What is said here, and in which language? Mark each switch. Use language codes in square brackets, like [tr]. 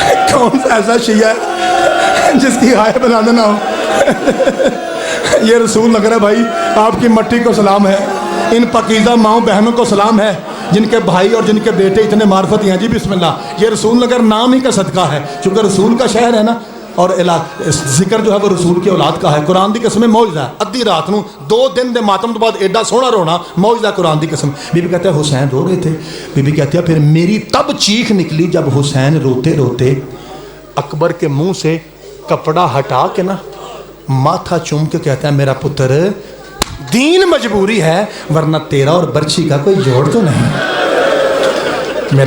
[ur] کون سا ایسا شیعہ ہے جس کی ہائے بنانا نہ ہو؟ یہ رسول نگر ہے بھائی، آپ کی مٹی کو سلام ہے، ان پاکیزہ ماؤں بہنوں کو سلام ہے جن کے بھائی اور جن کے بیٹے اتنے معرفتی ہیں. جی بسم اللہ. یہ رسول نگر نام ہی کا صدقہ ہے، چونکہ رسول کا شہر ہے نا، اور ذکر جو ہے وہ رسول کی اولاد کا ہے. [pa] قرآن دی قسم معجزہ ہے. ادھی رات نو 2 دن دے ماتم تو بعد ایڈا سونا رونا معجزہ قرآن دی قسم. [ur] بی بی کہتے ہیں حسین رو رہے تھے. بی بی کہتے ہیں پھر میری تب چیخ نکلی جب حسین روتے روتے اکبر کے منہ سے کپڑا ہٹا کے نا ماتھا چوم کے کہتا ہے میرا پتر دین مجبوری ہے ورنہ تیرا اور برچی کا کوئی جوڑ تو نہیں.